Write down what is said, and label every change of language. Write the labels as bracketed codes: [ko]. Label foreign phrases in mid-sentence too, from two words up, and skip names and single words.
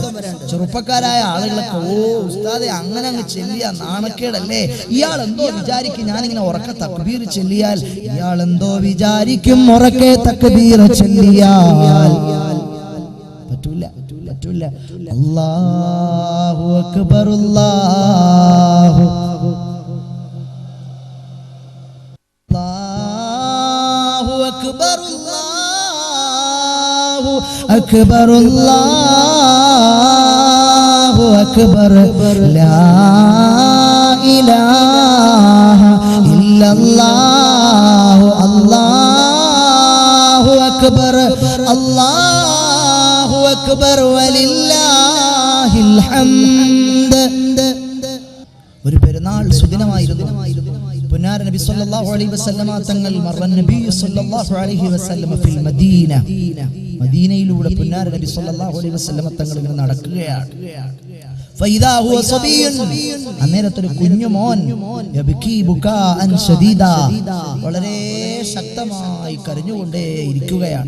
[ml] ചെറുപ്പക്കാരായ ആളുകളൊക്കെ ഉസ്താദെ അങ്ങനെ അങ്ങ് ചെല്ലിയ നാണക്കേടല്ലേ, ഇയാൾ എന്തോ വിചാരിക്കും ഞാനിങ്ങനെ ഉറക്കെ തക്ബീർ ചെല്ലിയാൽ, ഇയാൾ എന്തോ വിചാരിക്കും ഉറക്കെ തക്ബീർ ചെല്ലിയാൽ. [ar] പറ്റൂല. الله أكبر الله أكبر الله أكبر لا إله إلا الله الله أكبر ولله الحمد. [ml] ഒരു പെരുന്നാൾ സുദിനമായിരുന്നു. പുന്നാര നബി [ar] صلى الله عليه وسلم [ml] തങ്ങൾ മറൻ നബി [ar] صلى الله عليه وسلم في المدينة, [ml] മദീനയിലൂടെ പുന്നാര നബി [ar] صلى الله عليه وسلم [ml] തങ്ങൾ ഇങ്ങനെ നടക്കുകയാണ്. അന്നേരത്തൊരു കുഞ്ഞുമോൻ വളരെ ശക്തമായി കരഞ്ഞുകൊണ്ടേ ഇരിക്കുകയാണ്.